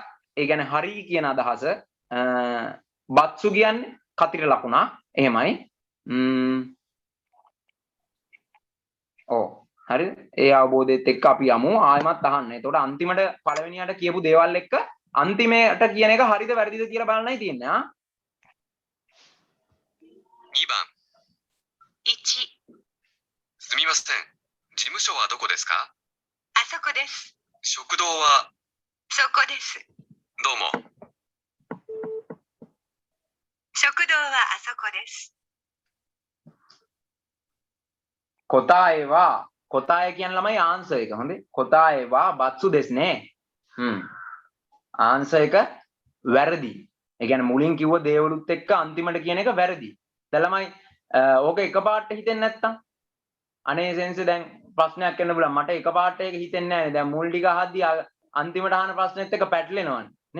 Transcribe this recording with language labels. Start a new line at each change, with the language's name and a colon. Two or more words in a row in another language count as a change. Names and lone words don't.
Sinhala: ඒ කියන්නේ හරි කියන අදහස. බත්සු කියන්නේ කතිර ලකුණක්. එහෙමයි. ඔව්. හරිද? ඒ අවබෝධයත් එක්ක අපි යමු ආයෙමත් අහන්න. එතකොට අන්තිමට පළවෙනියට කියපු දේවල් එක්ක අන්තිමේට කියන එක හරිද වැරදිද කියලා බලන්නයි තියෙන්නේ.
Japanese: 2 番。1。すみません。事務所はどこですかあそこです。食堂はそこです。どうも。食堂はあそこです。
Sinhala: 答え කියන ළමයි ආන්සර් එක. හොඳේ.
Japanese: 答えはබත්සුですね.
Sinhala: ආන්සර් එක වැරදි. ඒ කියන්නේ මුලින් කිව්ව දේවලුත් එක්ක අන්තිමට කියන එක වැරදි. දැන් ළමයි ඕක එකපාරට හිතෙන්නේ නැත්තම් අනේ සෙන්ස් දැන් ප්‍රශ්නයක් එන්න බුණා මට එකපාරට ඒක හිතෙන්නේ නැහැ. දැන් මුල් ටික අහද්දී අන්තිමට අහන ප්‍රශ්නෙත් එක්ක පැටලෙනවනේ නේ.